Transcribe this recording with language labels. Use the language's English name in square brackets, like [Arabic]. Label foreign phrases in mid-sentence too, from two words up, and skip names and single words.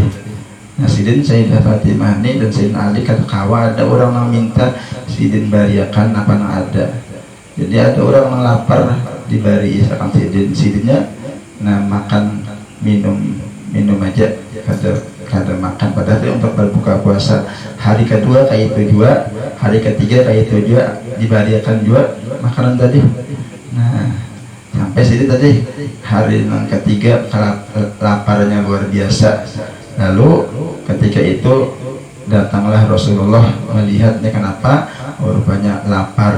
[Banjar] Nah, Sidin Sayyidah Fatimah ini dan Sayyidina Ali kata kawa ada orang yang minta Sidin bariakan apa yang ada. Jadi ada orang yang lapar dibari akan Sidinnya makan minum aja, kada makan. Padahal itu untuk berbuka puasa. Hari kedua kayak itu juga, hari ketiga kayak itu juga dibariakan juga makanan tadi. [Indonesian] Nah, sampai sini tadi hari yang ketiga laparnya luar biasa. Lalu ketika itu datanglah Rasulullah melihatnya, kenapa rupanya lapar.